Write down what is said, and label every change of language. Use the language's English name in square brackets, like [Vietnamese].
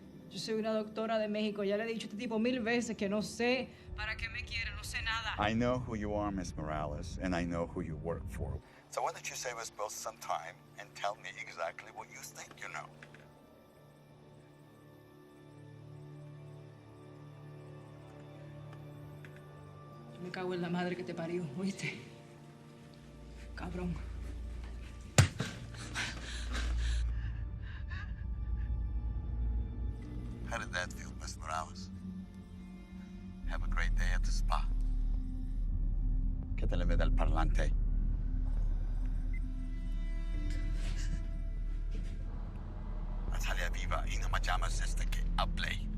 [Spanish] Yo soy una doctora de México. Ya le he dicho a este tipo 1000 veces que no sé para qué me quiere, no sé nada. [English] I know who you are, Miss Morales, and I know who you work for. So why don't you save us both some time and tell me exactly what you think you know? [Spanish] Me cago en la madre que te parió, ¿oíste? Cabrón. [English] How did that feel, Miss Morales? Have a great day at the spa. [Spanish] ¿Qué te le ve del parlante? Natalia viva y no me llamas hasta que hable.